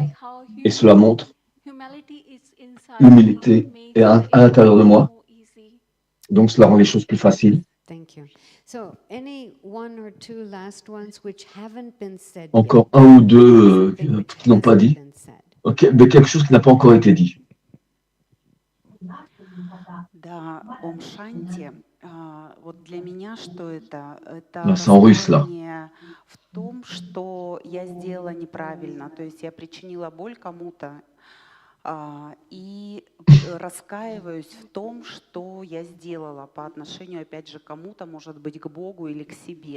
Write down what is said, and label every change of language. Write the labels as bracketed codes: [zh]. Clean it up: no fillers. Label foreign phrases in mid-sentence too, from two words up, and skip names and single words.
[fr] Et cela montre l'humilité est à l'intérieur de moi. Donc cela rend les choses plus faciles. Encore un ou deux qui n'ont pas dit. Okay, mais quelque chose qui n'a pas encore été dit. [sa] Да, ॐ शान्ति. [ru] Вот для меня что это? Это раскаяние в том, что я сделала неправильно. То есть я причинила боль кому-то и раскаиваюсь в том, что я сделала по отношению, опять же, к кому-то, может быть, к Богу или к себе.